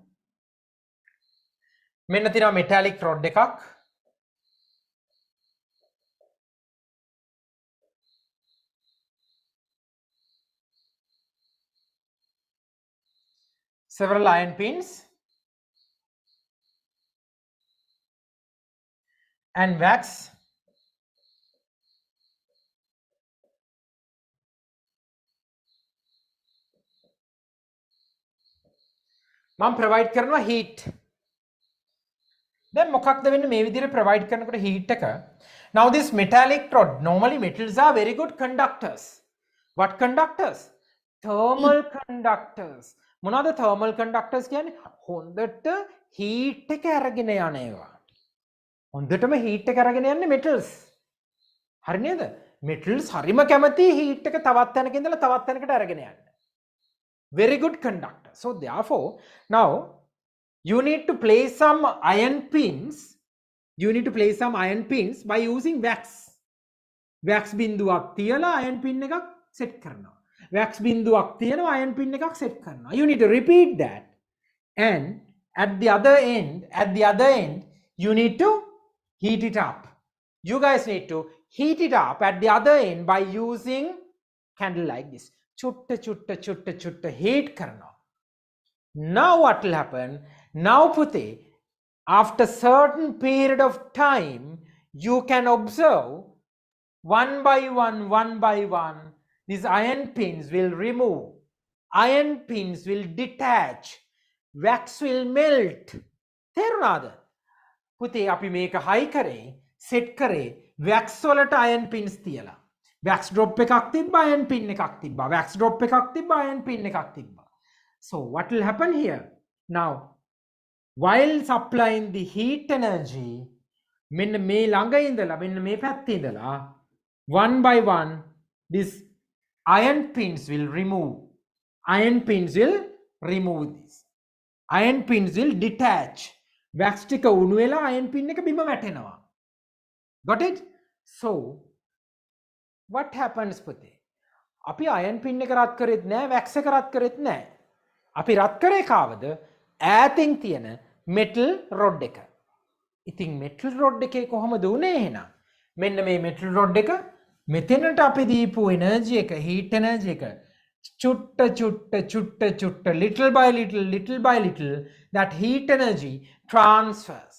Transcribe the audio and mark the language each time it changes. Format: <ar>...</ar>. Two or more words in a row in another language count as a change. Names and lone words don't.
<si>මෙන්න තියෙනවා</si> <en>metallic rod</en> <si>එකක්.</si> <en>Several iron pins and wax.</en> <si>මම provide කරනවා heat. දැන් මොකක්ද වෙන්නේ මේ විදිහට provide කරනකොට heat එක?</si> <en>Now this metallic rod, normally metals are very good conductors. What conductors? Thermal conductors.</en> <si>මොනවාද</si> <en>thermal conductors</en> <si>කියන්නේ? හොඳට heat එක අරගෙන යන ඒවා. හොඳටම heat එක අරගෙන යන්නේ metals. හරි නේද? metals හරිම කැමති heat එක තවත් තැනක ඉඳලා තවත් තැනකට අරගෙන යන්න.</si> <en>Very good conductor. So therefore, now you need to place some iron pins. You need to place some iron pins by using wax.</en> <si>Wax බින්දුවක් තියලා</si> <en>iron pin</en> <si>එකක් set කරනවා. Wax බින්දුවක් තියනවා</si> <en>iron pin</en> <si>එකක් set කරනවා.</si> <en>You need to repeat that. And at the other end, you need to heat it up. You guys need to heat it up at the other end by using candle like this.</en> <si>චුට්ට heat කරන්න.</si> <en>Now what will happen? Now puti, after certain period of time, you can observe one by one, these iron pins will remove. Iron pins will detach. Wax will melt.</en> <si>තේරුණාද? පුතේ අපි මේක high කරේ, set කරේ wax වලට</si> <en>iron pins</en> <si>තියලා.</si> <en>Wax drop</en> <si>එකක් තිබ්බා</si> <en>iron pin</en> <si>එකක් තිබ්බා.</si> <en>Wax drop</en> <si>එකක් තිබ්බා</si> <en>iron pin</en> <si>එකක් තිබ්බා.</si> <en>So what will happen here? Now while supplying the heat energy,</en> <si>මෙන්න මේ ළඟ ඉඳලා මෙන්න මේ පැත්තේ ඉඳලා</si> <en>one by one this iron pins will remove. Iron pins will remove this. Iron pins will detach. Wax</en> <si>ටික උණු වෙලා</si> <en>iron pin</en> <si>එක බිම වැටෙනවා.</si> <en>Got it? So what happens පුතේ?</en> <si>අපි iron pin එක රත් කරෙත් නෑ, wax එක රත් කරෙත් නෑ. අපි රත් කරේ කාවද? ඈතින් තියෙන</si> <en>metal rod</en> <si>එක. ඉතින්</si> <en>metal rod</en> <si>එකේ කොහොමද උනේ එහෙනම්? මෙන්න මේ</si> <en>metal rod</en> <si>එක මෙතනට අපි දීපු</si> <en>energy එක, heat energy</en> <si>එක චුට්ට</si> <en>little by little that heat energy transfers.</en>